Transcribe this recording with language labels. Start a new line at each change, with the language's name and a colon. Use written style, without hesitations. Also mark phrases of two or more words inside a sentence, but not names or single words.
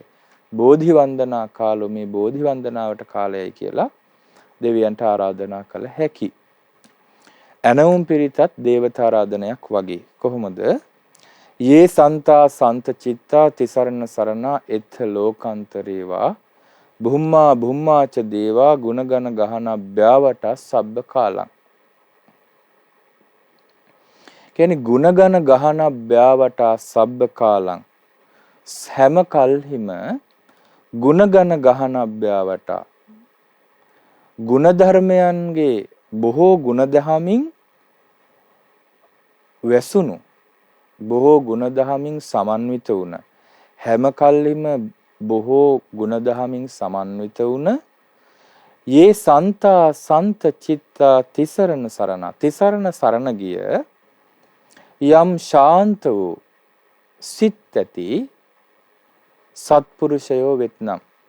Pali: බෝධි වන්දනා කාලෝ මේ
Sinhala: බෝධි වන්දනාවට කාලයයි කියලා දෙවියන්ට ආරාධනා කළ හැකි. ඇනවුම් පිරිතත් දේවතාරාධනයක් වගේ. කොහොමද?
Pali: යේ සන්තා සන්ත චිත්තා තිසරණ සරණා එත්ථ ලෝකාන්තරේවා බුම්මා බුම්මාච දේවා ගුණගන ගහන බ්‍යාවට සබ්බ කාලං. කියන්නේ ගුණගන ගහන බ්‍යාවට සබ්බ කාලං
Sinhala: හැම කල්හිම
Pali: ගුණගන ගහන බ්‍යාවට
Sinhala: ගුණධර්මයන්ගේ බොහෝ ගුණදහමින් වැසුණු බොහෝ ගුණදහමින් සමන්විත වුණ හැම කල්හිම බොහෝ ගුණදහමින් සමන්විත වුණ
Pali: යේ සන්තා සන්ත චිත්තා තිසරණ සරණ තිසරණ සරණ
Sinhala: ගිය යම් ශාන්ත වූ සිත් ඇති සත්පුරුෂයෝ වෙත්නම්